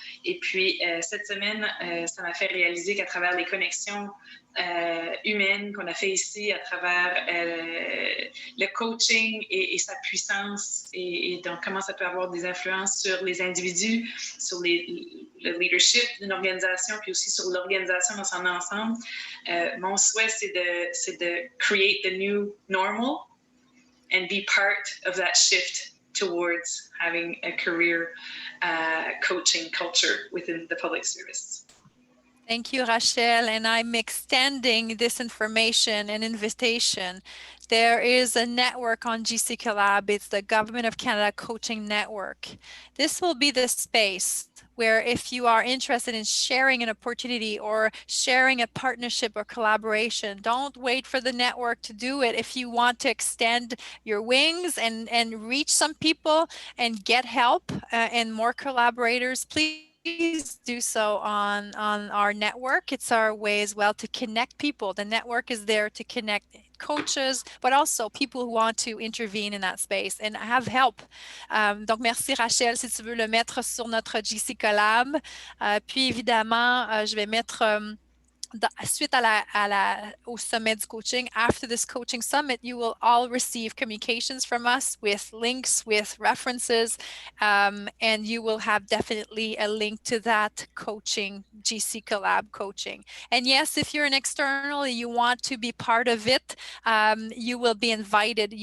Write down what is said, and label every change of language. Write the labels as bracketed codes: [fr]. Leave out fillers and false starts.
[fr] Et puis, cette semaine, ça m'a fait réaliser qu'à travers les connexions humaines qu'on a fait ici, à travers le coaching et sa puissance, et donc comment ça peut avoir des influences sur les individus, sur le leadership d'une organisation, puis aussi sur l'organisation dans son ensemble. Mon souhait, c'est de [en] create the new normal and be part of that shift towards having a career coaching culture within the public service. Thank you, Rachel. And I'm extending this information and invitation. There is a network on GC Collab. It's the Government of Canada Coaching Network. This will be the space where if you are interested in sharing an opportunity or sharing a partnership or collaboration, don't wait for the network to do it. If you want to extend your wings and reach some people and get help and more collaborators, please do so on our network. It's our way as well to connect people. The network is there to connect coaches, but also people who want to intervene in that space and have help. [fr] Donc, merci Rachel, si tu veux le mettre sur notre GC Collab. Puis évidemment, je vais mettre... suite au sommet du coaching, [en] after this coaching summit, you will all receive communications from us with links, with references, and you will have definitely a link to that coaching, GC Collab coaching. And yes, if you're an external and you want to be part of it, you will be invited.